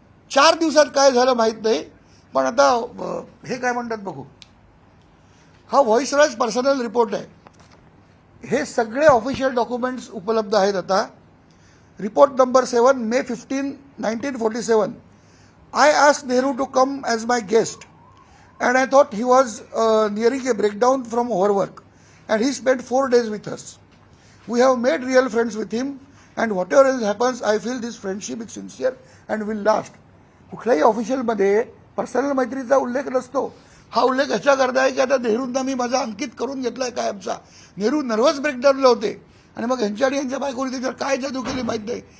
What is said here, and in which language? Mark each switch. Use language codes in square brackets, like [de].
[mr] 4 दिवसात काय झालं माहीत नाही, पण आता हे काय म्हणतात बघू. हा व्हॉइसरॉयज पर्सनल रिपोर्ट आहे. हे सगळे ऑफिशियल डॉक्युमेंट्स उपलब्ध आहेत आता. Report number 7, May 15, 1947. [en] I asked Nehru to come as my guest and I thought he was nearing a breakdown from overwork and he spent 4 days with us. We have made real friends with him and whatever else happens, I feel this friendship is sincere and will last. [mr] कुठल्याही ऑफिशियलमध्ये personal मैत्रीचा उल्लेख नसतो. हा उल्लेख ह्याच्याकरता आहे की आता नेहरूंना मी माझा अंकित करून घेतलाय कायमचा. नेहरू नर्वस ब्रेकडाऊनला होते आणि मग ह्यांच्या आणि ह्यांच्या बायकोने त्याच्यावर काय जादू केली माहीत नाही.